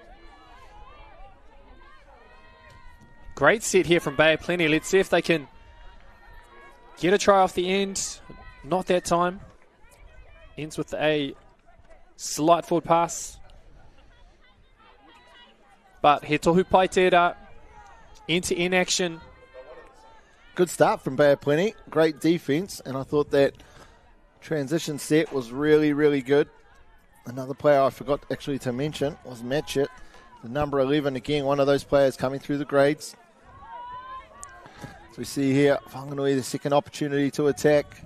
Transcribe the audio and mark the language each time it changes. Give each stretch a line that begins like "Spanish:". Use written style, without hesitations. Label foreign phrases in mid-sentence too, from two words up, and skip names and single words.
English: Great set here from Bay of Plenty. Let's see if they can get a try off the end. Not that time. Ends with a slight forward pass. But
Māori: he tohu pai tērā,
English: into inaction. Good start from Bay of Plenty. Great defense. And I thought that transition set was really, really good. Another player I forgot actually to mention was Matchett, the number 11. Again, one of those players coming through the grades. So we see here, Whanganui, the second opportunity to attack.